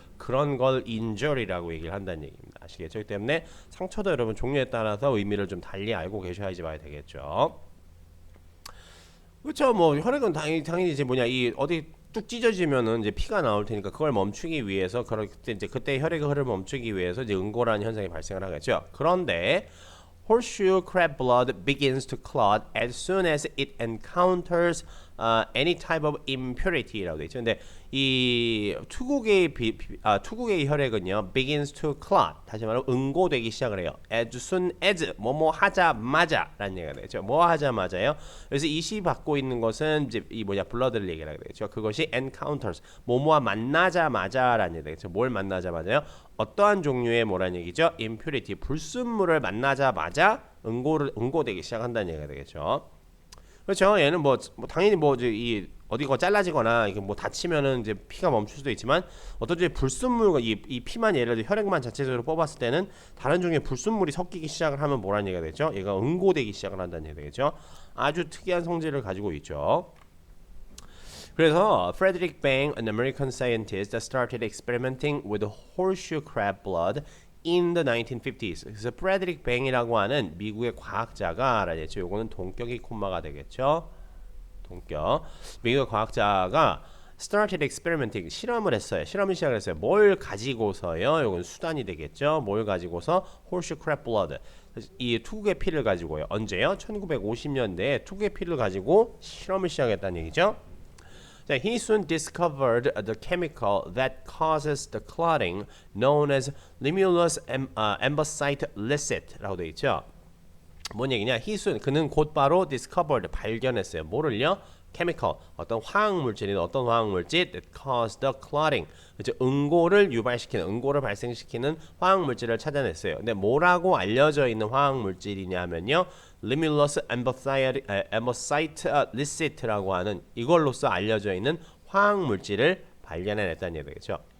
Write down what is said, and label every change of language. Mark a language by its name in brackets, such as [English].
[Korean] 그런 걸 injury라고 얘기를 한다는 얘기입니다. 아시겠죠? 그렇기 때문에 상처도 여러분 종류에 따라서 의미를 좀 달리 알고 계셔야지 봐야 되겠죠. 그렇죠. 뭐 혈액은 당연히 이제 뭐냐 이 어디 뚝 찢어지면은 이제 피가 나올 테니까 그걸 멈추기 위해서 그때 혈액의 흐름을 멈추기 위해서 이제 응고라는 현상이 발생을 하겠죠. 그런데 [English] horseshoe crab blood begins to clot as soon as it encounters any type of impurity라고 돼 있죠. [Korean] 근데 이 투구개의 혈액은요 [English] begins to clot [Korean] 다시 말하면 응고되기 시작을 해요. as soon as 뭐뭐 하자마자라는 얘기가 되죠. 뭐 하자마자요. 그래서 이 시 받고 있는 것은 이제 이 뭐냐 블러드를 얘기하게 되죠. 그것이 encounters 뭐뭐와 만나자마자라는 얘기가 되죠. 뭘 만나자마자요? 어떠한 종류의 뭐라는 얘기죠? impurity 불순물을 만나자마자 응고되기 시작한다는 얘기가 되겠죠. 그렇죠. 얘는 뭐 당연히 뭐 이 어디가 잘라지거나 이게 뭐 다치면은 이제 피가 멈출 수도 있지만 어떤 종류의 불순물과 이 피만 예를 들어 혈액만 자체적으로 뽑았을 때는 다른 종류의 불순물이 섞이기 시작을 하면 뭐라는 얘기가 되죠? 얘가 응고되기 시작을 한다는 얘기가 되겠죠. 아주 특이한 성질을 가지고 있죠. [English] 그래서 Frederick Bang, an American scientist, started experimenting with horseshoe crab blood in the 1950s. [Korean] 그래서 프레드릭 뱅이라고 하는 미국의 과학자가 알아냈죠. 요거는 동격이 콤마가 되겠죠. 동격. 미국의 과학자가 [English] started experimenting [Korean] 실험을 했어요. 실험을 시작했어요. 뭘 가지고서요? 요건 수단이 되겠죠. 뭘 가지고서 [English] horseshoe crab blood. [Korean] 이 투구의 피를 가지고요. 언제요? 1950년대에 투구의 피를 가지고 실험을 시작했다는 얘기죠. [English] He soon discovered the chemical that causes the clotting, known as limulus ambocyte licit [Korean] 라고 되어 있죠. 뭔 얘기냐? [English] He soon [Korean] 그는 곧바로 discovered 발견했어요. 뭐를요? chemical 어떤 화학물질인 어떤 화학물질 [English] that caused the clotting [Korean] 그렇죠? 응고를 발생시키는 화학물질을 찾아냈어요. 근데 뭐라고 알려져 있는 화학물질이냐면요. limulus ambocyte licit라고 하는 이걸로써 알려져 있는 화학물질을 발견해냈다는 얘기죠.